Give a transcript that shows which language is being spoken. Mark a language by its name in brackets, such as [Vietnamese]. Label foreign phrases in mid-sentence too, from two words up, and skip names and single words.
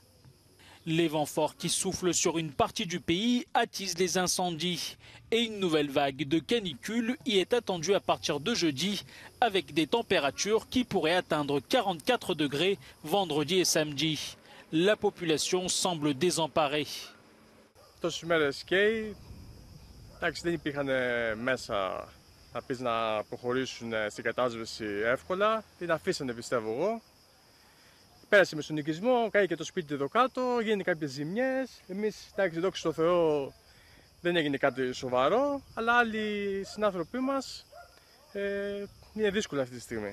[French] Les vents forts qui soufflent sur une partie du pays attisent les incendies et une nouvelle vague de canicule y est attendue à partir de jeudi avec des températures qui pourraient atteindre 44 degrés vendredi et samedi. La population semble désemparée. [Greek] Εντάξει, δεν υπήρχαν μέσα να πεις να προχωρήσουν στην κατάσβεση εύκολα. Την αφήσανε πιστεύω εγώ. Πέρασε με στον οικισμό, κάει και το σπίτι εδώ κάτω, γίνανε κάποιες ζημιές. Εμείς, εντάξει, δόξα τω Θεώ, δεν έγινε κάτι σοβαρό, αλλά άλλοι συνάνθρωποι μας είναι δύσκολα αυτή τη στιγμή.